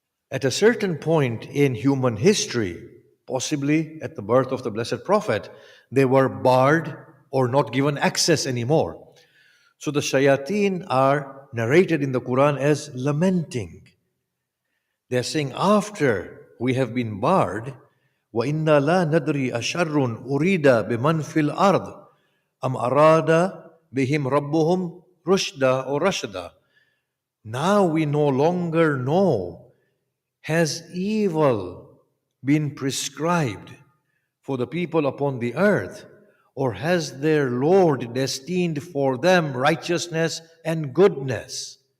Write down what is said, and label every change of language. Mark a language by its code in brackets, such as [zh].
[en] At a certain point in human history, possibly at the birth of the Blessed Prophet, they were barred or not given access anymore. So the shayateen are narrated in the Quran as lamenting. They're saying, after we have been barred, [ar] وَإِنَّا لَا نَدْرِي أَشَرٌ أُرِيدَ بِمَنْ فِي الْأَرْضِ أَمْ أَرَادَ بِهِمْ رَبُّهُمْ رُشْدًا or رَشْدًا. [en] Now we no longer know, has evil been prescribed for the people upon the earth, or has their Lord destined for them righteousness and goodness?